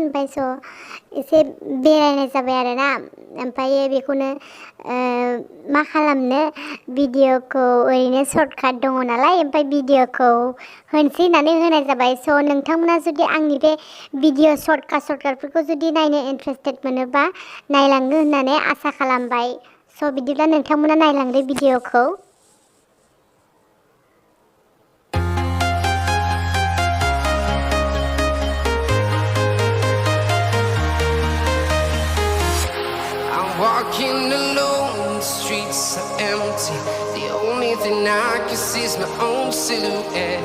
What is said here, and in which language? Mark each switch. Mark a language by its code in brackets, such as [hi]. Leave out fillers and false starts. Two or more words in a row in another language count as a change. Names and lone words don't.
[brx] ओमफ्राय स' एसे बेरायनाय जाबाय आरोना। ओमफ्रायो बेखौनो मा खालामनो भिडिअखौ ओरैनो सर्टकाट दङ नालाय ओमफ्राय भिडिअखौ होनोसै होननानै होनाय जाबाय। स' नोंथांमोना जुदि आंनि बे भिडिअ सर्टकाटफोरखौ जुदि नायनो इन्टारेस्टेड मोनोबा नायलांगोन होननानै आसा खालामबाय। स' बिदिब्ला नोंथांमोना नायलांदो भिडिअखौ। [en] Walking alone, the streets are empty. The only thing I can see is my own silhouette.